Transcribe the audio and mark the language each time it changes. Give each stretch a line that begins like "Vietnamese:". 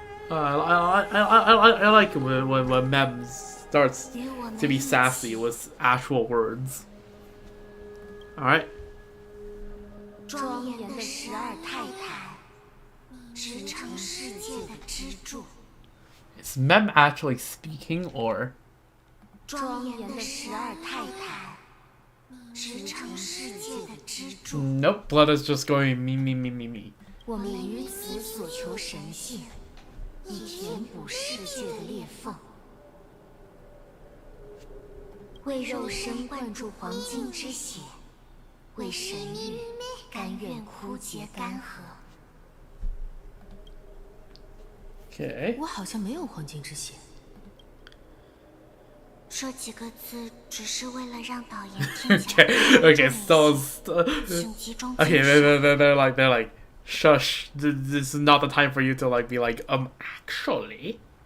English: I like when Mem starts to be sassy with actual words. Alright.
Chinese: 庄严的12泰坦，支撑世界的支柱。
English: Is Mem actually speaking or?
Chinese: 庄严的12泰坦，支撑世界的支柱。
English: Nope, Blood is just going me.
Chinese: 我们于此所求神性，以填补世界的裂缝。为肉身灌注黄金之血，为神域甘愿枯竭干涸。
English: Okay.
Chinese: 我好像没有黄金之血。说几个字，只是为了让导演听起来
English: Okay, so
Chinese: 请集中
English: okay,
Chinese: 精神。
English: they're like, shush, this is not the time for you to like be like, actually.